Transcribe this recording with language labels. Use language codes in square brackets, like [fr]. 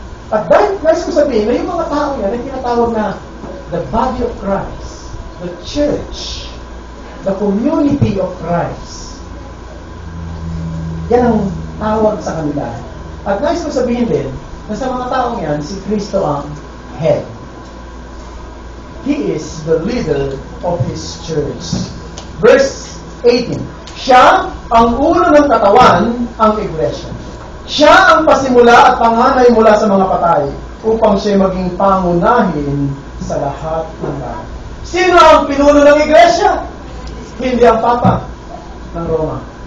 [tl] At dahil, nais ko sabihin, na yung mga tao yan ay tinatawag na [en] the body of Christ, the church, the community of Christ. [tl] Yan ang tawag sa kanila. At nais ko sabihin din, na sa mga taong yan, si Kristo ang head. [en] He is the leader of His church. Verse 18. [tl] Siya ang ulo ng katawan, ang iglesia. Siya ang pasimula at panganay mula sa mga patay upang siya maging pangunahin sa lahat ng tao. Sino ang pinuno ng iglesia? Hindi ang Papa ng Roma.